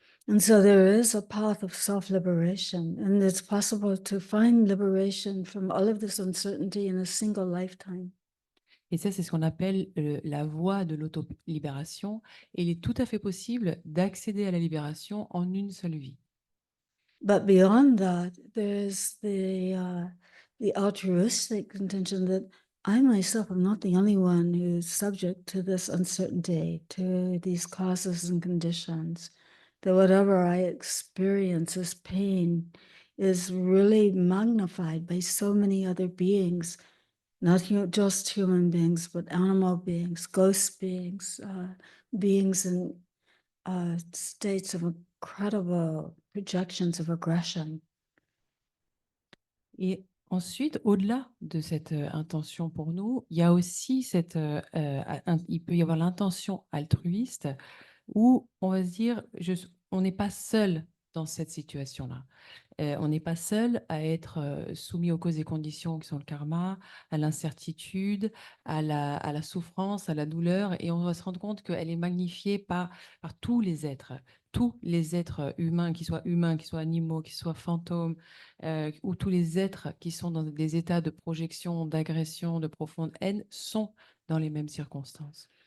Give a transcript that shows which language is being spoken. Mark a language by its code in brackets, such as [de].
[en] And so there is a path of self-liberation, and it's possible to find liberation from all of this uncertainty in a single lifetime. [fr] Et ça, c'est ce qu'on appelle la voie de l'auto-libération. Et il est tout à fait possible d'accéder à la libération en une seule vie. [en] But beyond that, there's the altruistic intention that I myself am not the only one who's subject to this uncertainty, to these causes and conditions. That whatever I experience as pain is really magnified by so many other beings, not just human beings, but animal beings, ghost beings, beings in states of incredible projections of aggression. [fr] Et ensuite, au-delà de cette intention pour nous, il y a aussi il peut y avoir l'intention altruiste où on va se dire, on n'est pas seul dans cette situation-là. On n'est pas seul à être soumis aux causes et conditions qui sont le karma, à l'incertitude, à la souffrance, à la douleur, et on va se rendre compte qu'elle est magnifiée par tous les êtres humains, qu'ils soient animaux, qu'ils soient fantômes, ou tous les êtres qui sont dans des états de projection, d'agression, de profonde haine, sont dans les mêmes circonstances.